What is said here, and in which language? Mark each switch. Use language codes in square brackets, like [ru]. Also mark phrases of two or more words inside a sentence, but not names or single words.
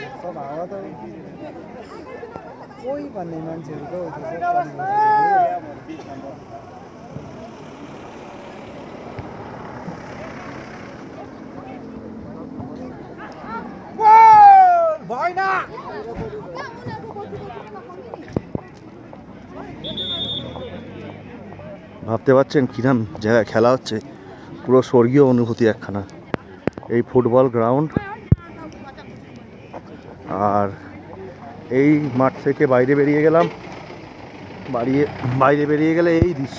[ne] सब हावा त कोही भन्ने मान्छेहरू त भएन। [bn] ভাবতে পারছেন কিরম জায়গায় খেলা হচ্ছে, পুরো স্বর্গীয় অনুভূতি একখানা এই ফুটবল গ্রাউন্ড। আর এই মাঠ থেকে বাইরে বেরিয়ে গেলাম, বাইরে বেরিয়ে গেলে এই দৃশ্য।